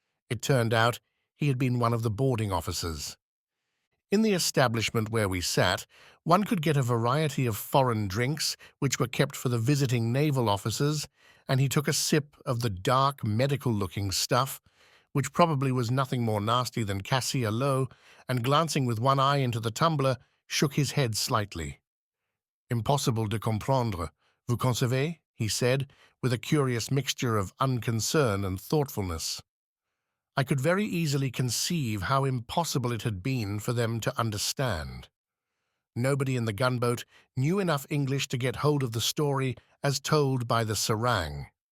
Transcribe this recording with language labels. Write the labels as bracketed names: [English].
[English] It turned out he had been one of the boarding officers. In the establishment where we sat, one could get a variety of foreign drinks which were kept for the visiting naval officers, and he took a sip of the dark, medical-looking stuff, which probably was nothing more nasty than cassis à l'eau, and glancing with one eye into the tumbler, shook his head slightly. [French] "Impossible de comprendre, vous concevez?" [English] he said, with a curious mixture of unconcern and thoughtfulness. I could very easily conceive how impossible it had been for them to understand. Nobody in the gunboat knew enough English to get hold of the story as told by the serang.